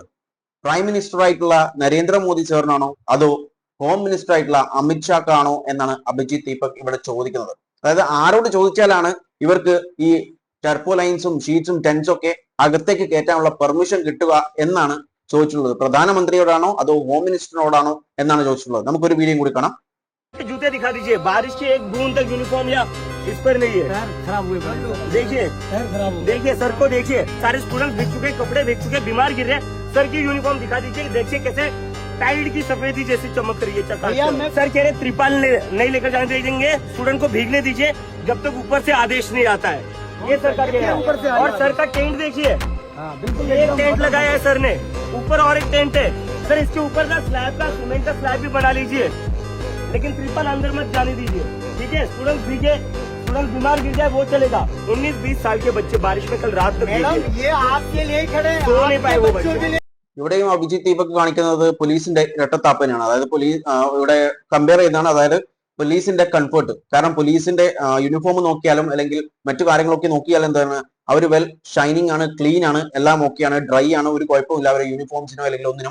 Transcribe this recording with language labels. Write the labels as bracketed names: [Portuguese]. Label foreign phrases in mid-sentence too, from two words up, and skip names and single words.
[English] Prime Minister [Malayalam] ആയിട്ടുള്ള നരേന്ദ്രമോദി സാറിനാണോ അതോ [English] Home Minister [Malayalam] ആയിട്ടുള്ള അമിത് ഷാക്കാണോ എന്നാണ് അഭിജിത്ത് ദീപക് ഇവിടെ ചോദിക്കുന്നത്. അതായത് ആരോട് ചോദിച്ചാലാണ് ഇവർക്ക് ഈ ടെർപോലൈൻസും ഷീറ്റ്സും ടെൻസും ഒക്കെ അകത്തേക്ക് കയറ്റാനുള്ള പെർമിഷൻ കിട്ടുക എന്നാണ് ചോദിച്ചിട്ടുള്ളത്. പ്രധാനമന്ത്രിയോടാണോ അതോ ഹോം മിനിസ്റ്ററിനോടാണോ എന്നാണ് ചോദിച്ചിട്ടുള്ളത്. നമുക്കൊരു വീഡിയോ കൂടി കാണാം. [Hindi] जूते दिखा दीजिए, बारिश की एक बूंद तक यूनिफॉर्म या इस पर नहीं है, खराब हुए, देखिए देखिए सर को देखिए, सारे स्टूडेंट भीग चुके, कपड़े भीग चुके, बीमार गिर रहे हैं। सर की यूनिफॉर्म दिखा दीजिए, देखिए कैसे टाइड की सफेदी जैसी चमक रही है। सर कह रहे त्रिपाल नहीं लेकर जाने देंगे, स्टूडेंट को भीगने दीजिए जब तक ऊपर से आदेश नहीं आता है, ये सर का कहना है। और सर का टेंट देखिए, एक टेंट लगाया है सर ने, ऊपर और एक टेंट है। सर इसके ऊपर का स्लैब का सीमेंट का स्लैब भी बना लीजिए, लेकिन त्रिपाल अंदर मत जाने दीजिए, ठीक है? स्टूडेंट भीगे, स्टूडेंट बीमार गिर जाए वो चलेगा। 19-20 साल के बच्चे बारिश में कल रात तक ये आपके लिए खड़े हैं, सो नहीं पाए वो बच्चे। [Malayalam] ഇവിടെയും അഭിജിത്ത് ദീപക് കാണിക്കുന്നത് പോലീസിന്റെ ഇരട്ടത്താപ്പനെയാണ്. അതായത് പോലീസ് ഇവിടെ കമ്പയർ ചെയ്യുന്നതാണ്, അതായത് പോലീസിന്റെ കംഫർട്ട്. കാരണം പോലീസിന്റെ യൂണിഫോം നോക്കിയാലും അല്ലെങ്കിൽ മറ്റു കാര്യങ്ങളൊക്കെ നോക്കിയാലും എന്താണ്, അവർ [English] well shining [Malayalam] ആണ്, ക്ലീൻ ആണ്, എല്ലാം ഓക്കെയാണ്, ഡ്രൈ ആണ്, ഒരു കുഴപ്പമില്ല അവരുടെ യൂണിഫോംസിനോ അല്ലെങ്കിൽ ഒന്നിനും.